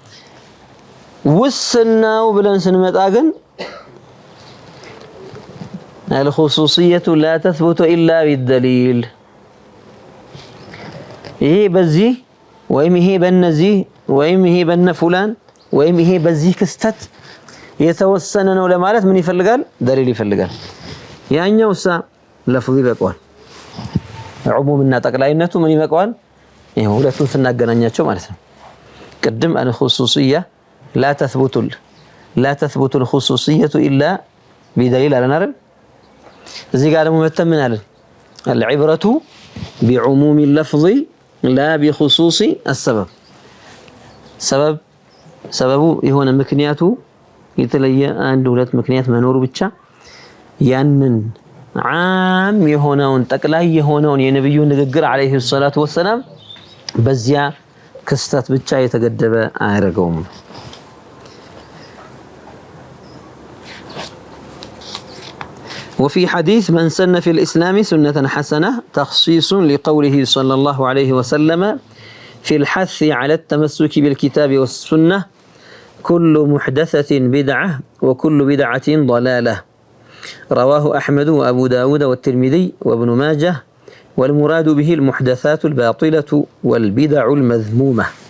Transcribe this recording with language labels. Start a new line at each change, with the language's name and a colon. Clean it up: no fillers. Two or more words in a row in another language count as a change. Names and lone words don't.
Amharic: ወስናው ብለን ስንመጣ ግን
Arabic: الخصوصية لا تثبت إلا بالدليل
Amharic: ይሄ በዚህ ወይም ይሄ በነዚህ ወይም ይሄ በነ ፉላን ወይም ይሄ በዚህ ክስተት የተወሰነ ነው ለማለት ምን ይፈልጋል ደሊል ይፈልጋል ያኛውሳ ለፍዙ ይበቃዋል ዑሙምና ጠቅላይነቱ ምን ይበቃዋል ይሄው ሁለቱን ስናገናኛቸው ማለት ነው ቅድም الخصوصية
Arabic: لا تثبت الخصوصية إلا بدليل على نار
Amharic: እዚህ ጋር ደግሞ መተምን አለ
Arabic: العبرة بعموم اللفظ لا بخصوص السبب
Amharic: ሰበቡ የሆነ ምክንያቱ የተለየ አንድ ሁለት ምክንያት መኖሩ ብቻ ያንን عام የሆነውን ጠቅላይ የሆነውን የነብዩ ንግግር
Arabic: عليه الصلاة والسلام
Amharic: በዚያ ክስተት ብቻ የተገደበ አያረገውም
Arabic: وفي حديث من سن في الإسلام سنة حسنة تخصيص لقوله صلى الله عليه وسلم في الحث على التمسك بالكتاب والسنة كل محدثة بدعة وكل بدعة ضلالة رواه أحمد وأبو داود والترمذي وابن ماجه والمراد به المحدثات الباطلة والبدع المذمومة